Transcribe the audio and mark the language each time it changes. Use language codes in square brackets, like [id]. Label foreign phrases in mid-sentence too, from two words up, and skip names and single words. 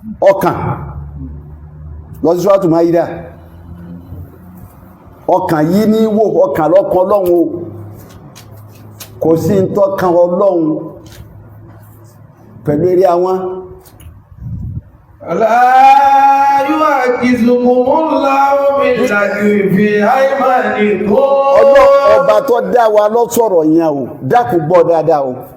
[yo] Ọkàn. Lọ sí Súrátù Máídà. Ọkàn yìí ní wò, ọkàn lọ́kàn Ọlọ́run o. Kò sí ní tọ́kàn Ọlọ́run pẹ̀lú eré àwọn. [ar] لا يؤاخذكم الله باللغو في أيمانكم. [yo] Ọlọ́run ọba tó dá wa ló sọ̀rọ̀ yẹn o. Dákun gbọ́ dáadáa o.